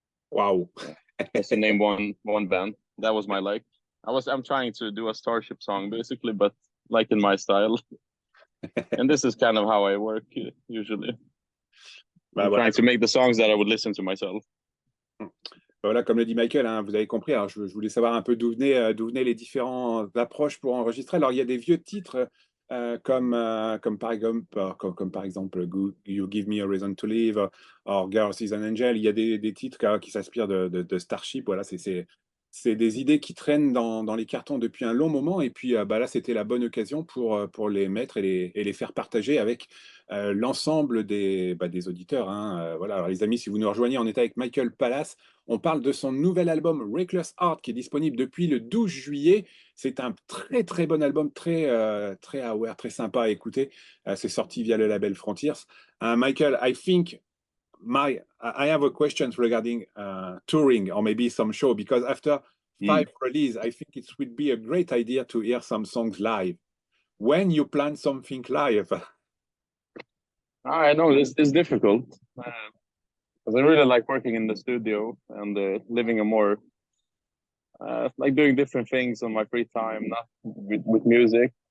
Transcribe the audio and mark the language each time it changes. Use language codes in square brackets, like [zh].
[en] Wow. Just to name one band. That was my like. I'm trying to do a Starship song basically, but like in my style. And this is kind of how I work usually. I'm trying to make the songs that I would listen to myself. [fr] Voilà, comme le dit Michael, hein, vous avez compris. Alors, je voulais savoir un peu d'où venaient les différentes approches pour enregistrer. Alors, il y a des vieux titres comme par exemple You Give Me a Reason to Live or Girls is an Angel. Il y a des titres qui s'inspirent de Starship. Voilà, c'est des idées qui traînent dans les cartons depuis un long moment. Et puis là, c'était la bonne occasion pour les mettre et les faire partager avec l'ensemble des auditeurs. Hein. Voilà. Alors, les amis, si vous nous rejoignez, on est avec Michael Palace. On parle de son nouvel album Reckless Art qui est disponible depuis le 12 juillet. C'est un très bon album, très aware, très sympa à écouter. C'est sorti via le label Frontiers. [en] Michael, I think I have a question regarding touring or maybe some show, because after 5 releases, I think it would be a great idea to hear some songs live. When you plan something live? I know this is difficult. Because I really like working in the studio and living a more like doing different things on my free time, not with music.